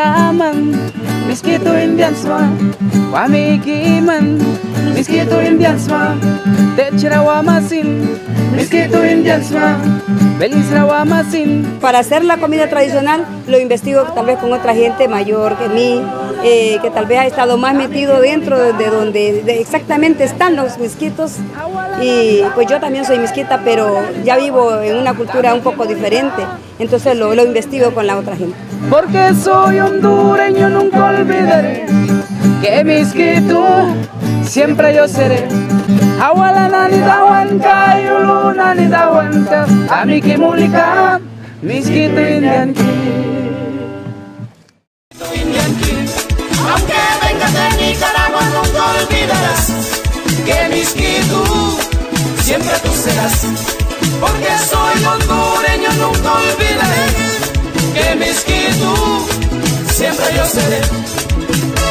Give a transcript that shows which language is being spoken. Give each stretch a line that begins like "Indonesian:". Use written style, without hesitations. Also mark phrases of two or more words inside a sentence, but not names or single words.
Spanish: Para hacer la comida tradicional lo investigo tal vez con otra gente mayor que mí, que tal vez ha estado más metido dentro de donde exactamente están los misquitos, y pues yo también soy misquita, pero ya vivo en una cultura un poco diferente, entonces lo investigo con la otra gente. Porque soy hondureño, nunca olvidaré que misquito siempre yo seré.
Mískito: Awalana ni dawanka, yuluna ni dawanka, tamiki mulika, misquito indianki.
Spanish: Aunque vengas de Nicaragua, nunca olvidarás que misquito siempre tú serás. Porque soy hondureño, nunca olvidaré que misquito siempre yo seré.